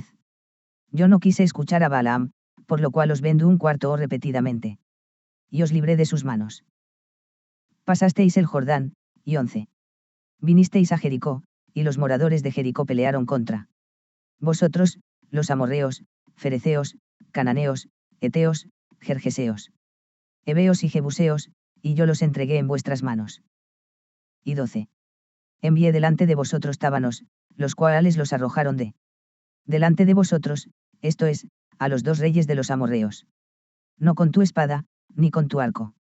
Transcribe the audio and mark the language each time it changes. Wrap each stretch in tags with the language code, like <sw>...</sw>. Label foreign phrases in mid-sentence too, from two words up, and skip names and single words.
<es>Yo no quise escuchar a Balaam, por lo cual os vendo un cuarto o repetidamente. Y os libré de sus manos. Pasasteis el Jordán, y 11. Vinisteis a Jericó, y los moradores de Jericó pelearon contra vosotros, los amorreos, fereceos, cananeos, eteos, gergeseos, heveos y jebuseos, y yo los entregué en vuestras manos. Y 12. Envié delante de vosotros tábanos, los cuales los arrojaron delante de vosotros, esto es, a los 2 reyes de los amorreos. No con tu espada, ni con tu arco.</es>